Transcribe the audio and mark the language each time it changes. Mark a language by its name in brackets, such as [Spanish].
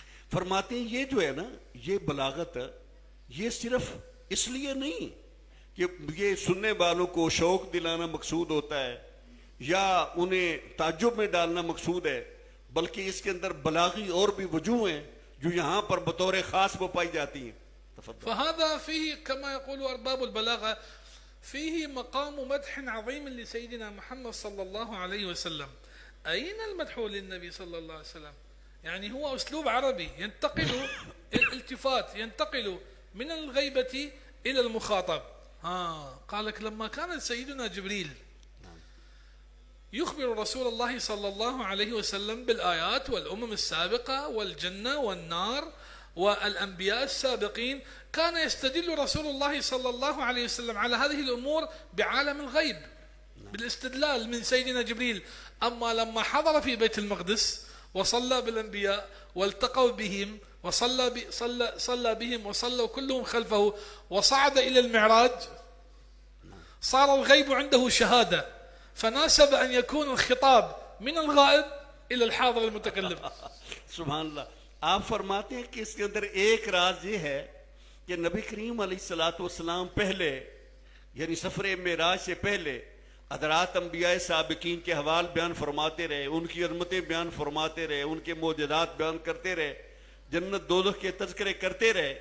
[Urdu] فرماتے ہیں یہ جو ہے نا یہ بلاغت یہ صرف اس لیے نہیں کہ یہ سننے والوں کو شوق دلانا مقصود ہوتا ہے یا انہیں تعجب میں ڈالنا مقصود ہے، بلکہ اس کے اندر بلاغی اور بھی وجوہ ہیں جو یہاں پر بطور خاص وہ پائی جاتی ہیں. [Arabic] فهذا فيه كما يقول أرباب البلاغة فيه مقام مدح عظيم لسيدنا محمد صلى الله عليه وسلم. أين المدح للنبي صلى الله عليه وسلم؟ يعني هو أسلوب عربي ينتقل الالتفات، ينتقل من الغيبة إلى المخاطب. قالك لما كان سيدنا جبريل يخبر رسول الله صلى الله عليه وسلم بالآيات والأمم السابقة والجنة والنار والأنبياء السابقين، كان يستدل رسول الله صلى الله عليه وسلم على هذه الأمور بعالم الغيب. بالاستدلال من سيدنا جبريل. أما لما حضر في بيت المقدس وصلى بالأنبياء والتقوا بهم صلى بهم وصلوا كلهم خلفه وصعد إلى المعراج، صار الغيب عنده شهادة، فناسب أن يكون الخطاب من الغائب إلى الحاضر المتكلم. [Urdu] سبحان اللہ. آپ فرماتے ہیں کہ اس کے اندر ایک راز یہ ہے کہ نبی کریم علیہ الصلوۃ والسلام پہلے یعنی سفر معراج سے پہلے حضرات انبیاء سابقین کے حوال بیان فرماتے رہے، ان کی عظمتیں بیان فرماتے رہے، ان کے معجزات بیان کرتے رہے، جنت دوزخ کے تذکرے کرتے رہے.